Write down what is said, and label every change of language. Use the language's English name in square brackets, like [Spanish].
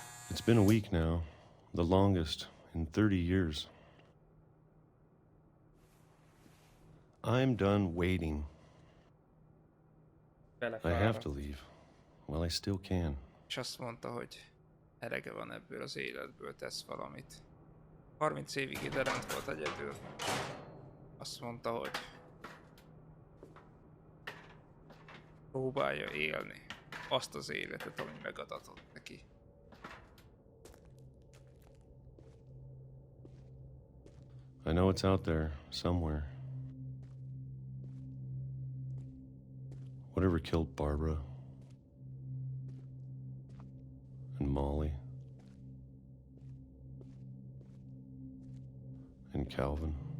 [English] It's been a week now, the longest in 30 years. I'm done waiting. I have to leave while I still can. [Hungarian] És azt mondta, hogy elege van ebből az életből, tesz valamit. 30 évig ide rend volt egyedül. Azt mondta, hogy próbálja élni azt az életet, ami megadatott neki. [English] I know it's out there somewhere. Whatever killed Barbara and Molly and Calvin.